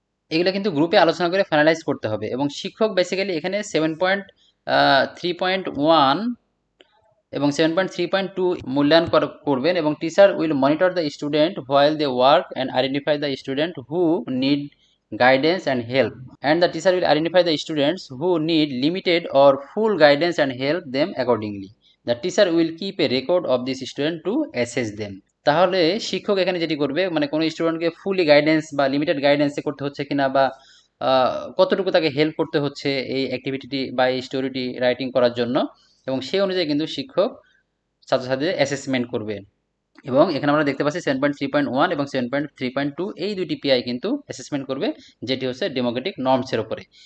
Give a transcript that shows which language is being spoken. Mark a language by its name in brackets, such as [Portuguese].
[Bangla] এগুলো কিন্তু গ্রুপে আলোচনা করে ফাইনালাইজ করতে হবে। এবং শিক্ষক বেসিক্যালি এখানে 7.3.1 এবং 7.3.2 মূল্যায়ন করবেন, এবং [English] Teacher will monitor the student while they work and identify the student who need guidance and help, and the teacher will identify the students who need limited or full guidance and help them accordingly. The teacher will keep a record of this student to assess them. [Bangla] তাহলে শিক্ষক এখানে যেটি করবে, মানে কোনো স্টুডেন্টকে ফুলি guidance বা limited গাইডেন্সে করতে হচ্ছে কিনা বা কতটুকু তাকে হেল্প করতে হচ্ছে এই অ্যাক্টিভিটিটি বা এই স্টোরিটি রাইটিং করার জন্য, এবং সেই অনুযায়ী কিন্তু শিক্ষক ছাত্রছাত্রীদের অ্যাসেসমেন্ট করবে। এবং এখানে আমরা দেখতে পাচ্ছি 7.3.1 এবং 7.3.2 এই দুইটি পিআই কিন্তু অ্যাসেসমেন্ট করবে, যেটি হচ্ছে ডেমোক্রেটিক নর্মসের উপরে।